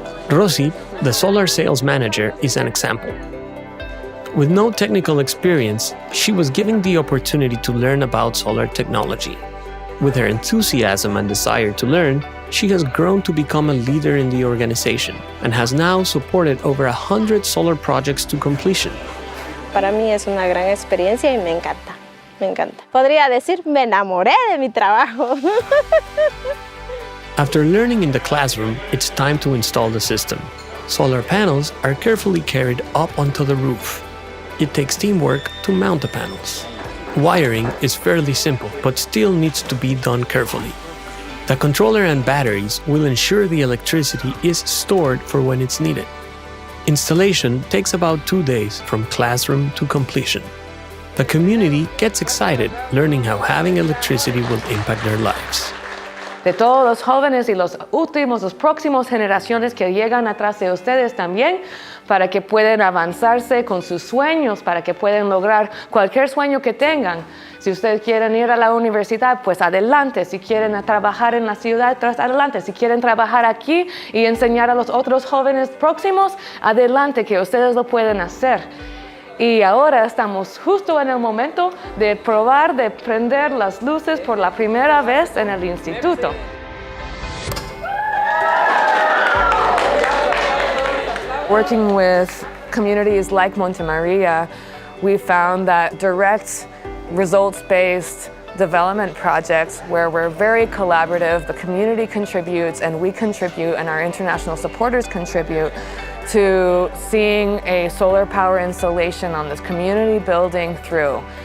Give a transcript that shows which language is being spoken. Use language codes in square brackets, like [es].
[en] Rosie, the solar sales manager, is an example. With no technical experience, she was given the opportunity to learn about solar technology. With her enthusiasm and desire to learn, she has grown to become a leader in the organization and has now supported over 100 solar projects to completion. [es] Para mí es una gran experiencia y me encanta, me encanta. Podría decir, me enamoré de mi trabajo. [en] After learning in the classroom, it's time to install the system. Solar panels are carefully carried up onto the roof. It takes teamwork to mount the panels. Wiring is fairly simple, but still needs to be done carefully. The controller and batteries will ensure the electricity is stored for when it's needed. Installation takes about 2 days from classroom to completion. The community gets excited learning how having electricity will impact their lives. [es] De todos los jóvenes y los próximos generaciones que llegan atrás de ustedes también, para que puedan avanzarse con sus sueños, para que puedan lograr cualquier sueño que tengan. Si ustedes quieren ir a la universidad, pues adelante. Si quieren trabajar en la ciudad, pues adelante. Si quieren trabajar aquí y enseñar a los otros jóvenes próximos, adelante, que ustedes lo pueden hacer. Y ahora estamos justo en el momento de probar de prender las luces por la primera vez en el instituto. [en] Working with communities like Monte Maria, we found that direct, results-based development projects where we're very collaborative, the community contributes and we contribute and our international supporters contribute to seeing a solar power installation on this community building through.